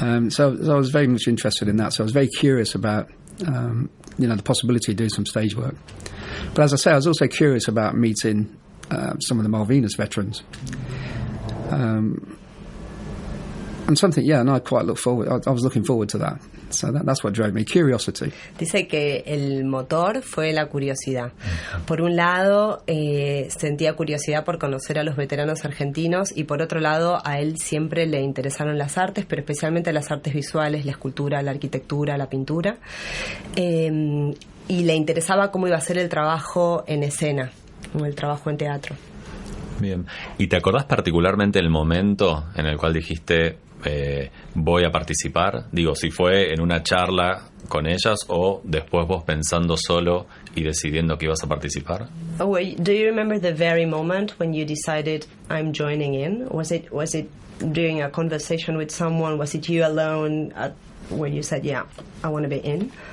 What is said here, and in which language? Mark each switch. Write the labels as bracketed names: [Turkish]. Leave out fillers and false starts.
[English] So I was very much interested in that. So I was very curious about the possibility of doing some stage work. But as I say, I was also curious about meeting some of the Malvinas veterans. And something, and I quite look forward. I was looking forward to that. So that's what drove me, curiosity. [Spanish] Dice que el motor fue la curiosidad. Por un lado, sentía curiosidad por conocer a los veteranos argentinos, y por otro lado, a él siempre le interesaron las artes, pero especialmente las artes visuales, la escultura, la arquitectura, la pintura. Y le interesaba cómo iba a ser el trabajo en escena, o el trabajo en teatro. Bien. ¿Y te acordás particularmente el momento en el cual dijiste voy a participar? Digo, si fue en una charla con ellas o después vos pensando solo y decidiendo que ibas a participar. [English] Do you remember the very moment when you decided I'm joining in? Was it during a conversation with someone? Was it you alone when you said, yeah, I want to be in?